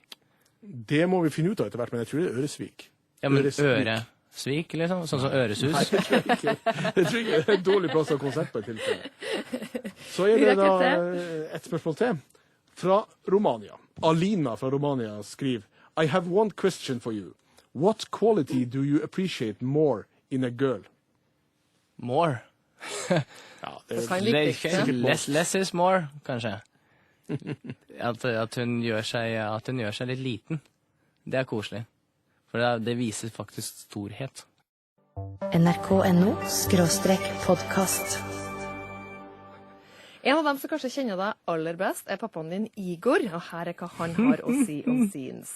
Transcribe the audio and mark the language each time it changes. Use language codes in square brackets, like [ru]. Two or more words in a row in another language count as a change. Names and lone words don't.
[no] Det må vi finne ut av etter hvert, men jeg tror det er Øresvik. Ja, men Øresvik, liksom? Sånn som Øresus? Nei, jeg tror ikke det er en dårlig plass av konsert på et tilfelle. Så er det da et spørsmål til. [en] Fra Romania. Alina fra Romania skriver I have one question for you. What quality do you appreciate more in a girl? [no] More? Ja, [en] less is more, [no] kanskje. At hun gjør seg litt liten. Det er koselig. For det viser faktisk storhet. NRK.no/podcast. En av dem som kanskje kjenner deg aller best, er pappaen din Igor, og her er hva han har å si om sin sønn.